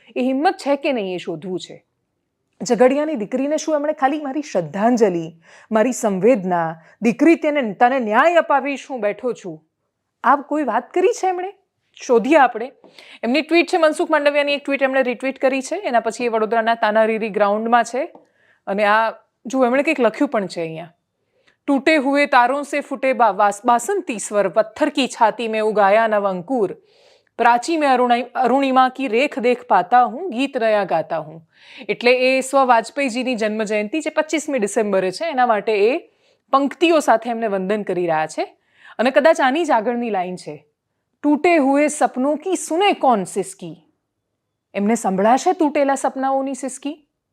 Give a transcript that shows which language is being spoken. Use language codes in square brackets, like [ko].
[gu] એ હિંમત છે કે નહીં એ શોધવું છે. ઝઘડિયાની દીકરીને શું એમણે ખાલી મારી શ્રદ્ધાંજલિ, મારી સંવેદના, દીકરી તને ન્યાય અપાવીશ, હું બેઠો છું, આ કોઈ વાત કરી છે એમણે? શોધીએ આપણે. એમની ટ્વીટ છે, મનસુખ માંડવિયાની એક ટ્વીટ એમણે રિટ્વીટ કરી છે. એના પછી એ વડોદરાના તાનારીરી ગ્રાઉન્ડમાં છે અને આ જો એમણે કંઈક લખ્યું પણ છે અહીંયા. [hi] ટૂટે હુએ તારોं से फूटे बासंती स्वर, पत्थर की छाती में उगाया नव अंकुर, प्राची में अरुणिमा की रेख देख पाता हूँ, गीत नया गाता हूँ. [gu] એટલે એ સ્વ વાજપેયીજીની જન્મજયંતિ જે 25મી ડિસેમ્બરે છે એના માટે એ પંક્તિઓ સાથે એમને વંદન કરી રહ્યા છે. અને કદાચ આની જ આગળની લાઈન છે, [hi] ટૂટે હુએ સપનોं की सुने कौन सिसकी. [gu] એમને સંભળાશે તૂટેલા સપનાઓની સિસકી?